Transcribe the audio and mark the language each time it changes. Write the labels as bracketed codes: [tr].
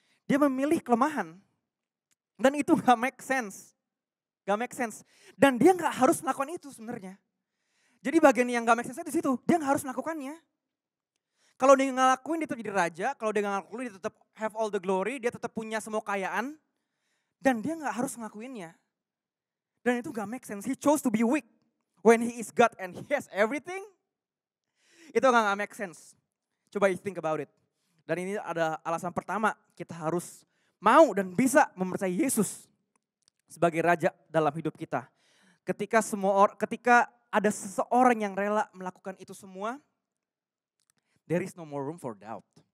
[id] Dia memilih kelemahan. Dan itu gak make sense. Gak make sense. Dan dia gak harus melakukan itu sebenarnya. Jadi bagian yang gak make sense di situ, dia gak harus melakukannya. Kalau dia ngelakuin dia tetap jadi raja, kalau dia ngelakuin dia tetap [en] have all the glory, [id] dia tetap punya semua kekayaan. Dan dia gak harus ngelakuinnya. Dan itu gak make sense. [en] He chose to be weak when he is God and he has everything. [id] Itu gak make sense. Coba [en] you think about it. [id] Dan ini ada alasan pertama kita harus mau dan bisa mempercayai Yesus sebagai Raja dalam hidup kita. Ketika ada seseorang yang rela melakukan itu semua, [en] there is no more room for doubt.